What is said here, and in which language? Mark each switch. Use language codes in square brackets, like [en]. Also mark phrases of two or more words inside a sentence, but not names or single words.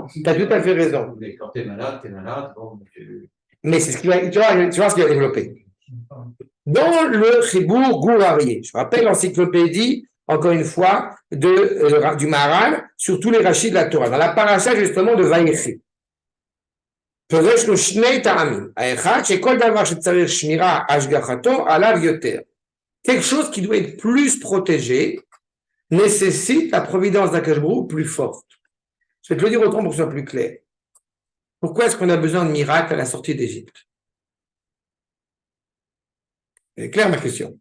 [fr] T'as tout à fait raison. Mais quand t'es malade, bon, Mais c'est ce qu'il va, tu vois ce qu'il va développer. Dans le Chibour Gourarié, je rappelle l'encyclopédie, encore une fois, du Maharal, sur tous les rachis de la Torah, dans la paracha justement de Vaïchi. [he] פירש לו שני טעמים, האחד שכל דבר שצריך שמירה השגחתו עליו יותר. [fr] Quelque chose qui doit être plus protégé nécessite la providence d' [he] הקדוש ברוך הוא [fr] plus forte. Je vais te le dire autrement pour que ce soit plus clair. Pourquoi est-ce qu'on a besoin de miracles à la sortie d'Égypte? C'est clair ma question?